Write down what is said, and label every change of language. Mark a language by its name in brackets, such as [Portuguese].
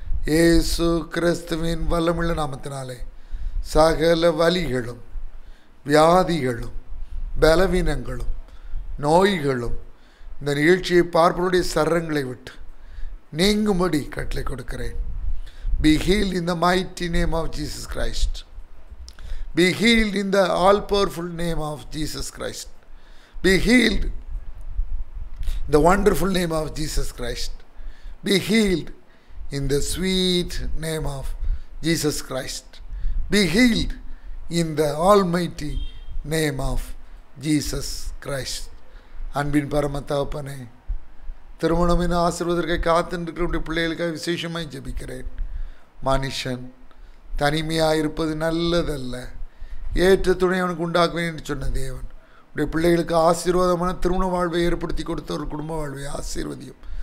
[Tamil] இயேசு கிறிஸ்துவின் வல்லமுள்ள நாமத்தினாலே சகல வலிகளும் வியாதிகளும் பலவீனங்களும் நோய்களும் இந்த நிகழ்ச்சியை பார்ப்பவருடைய சரங்களை விட்டு நீங்கும்படி கட்டளை கொடுக்கிறேன். [English] Be healed in the mighty name of Jesus Christ. Be healed in the all-powerful name of Jesus Christ. Be healed in the wonderful name of Jesus Christ. Be healed in the sweet name of Jesus Christ. Be healed in the almighty name of Jesus Christ. [Tamil] அன்பின் பரம தகப்பனே, திருமணம் என ஆசீர்வதற்காக காத்திருக்கிற பிள்ளைகளுக்காக விசேஷமாய் ஜெபிக்கிறேன். மனுஷன் தனிமையாக இருப்பது நல்லதல்ல, ஏற்ற துணை அவனுக்கு உண்டாக்குவேன் என்று சொன்ன தேவன் உடைய பிள்ளைகளுக்கு ஆசீர்வாதமான திருமண வாழ்வை ஏற்படுத்தி கொடுத்த ஒரு குடும்ப வாழ்வை ஆசீர்வதியும்.